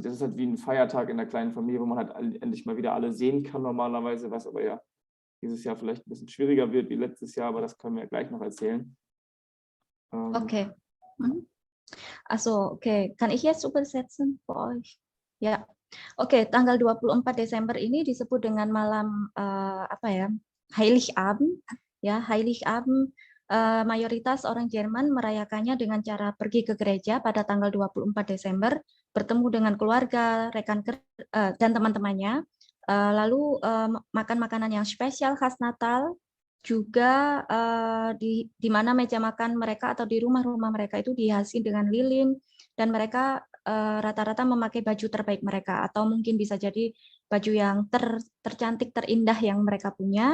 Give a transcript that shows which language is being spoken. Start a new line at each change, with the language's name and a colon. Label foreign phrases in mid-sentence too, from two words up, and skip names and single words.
German: Das ist halt wie ein Feiertag in der kleinen Familie, wo man halt endlich mal wieder alle sehen kann normalerweise, was aber ja dieses Jahr vielleicht ein bisschen schwieriger wird wie letztes Jahr, aber das können wir ja gleich noch erzählen. Okay. Also, okay. Kann ich jetzt übersetzen für euch? Ja.
Indonesian: Oke, tanggal 24 Desember ini disebut dengan malam Heiligabend. Ya, Heiligabend. Mayoritas orang Jerman merayakannya dengan cara pergi ke gereja pada tanggal 24 Desember, bertemu dengan keluarga, rekan dan teman-temannya, lalu makan makanan yang spesial khas Natal, juga di mana meja makan mereka atau di rumah-rumah mereka itu dihiasi dengan lilin, dan mereka rata-rata memakai baju terbaik mereka, atau mungkin bisa jadi baju yang tercantik, terindah yang mereka punya.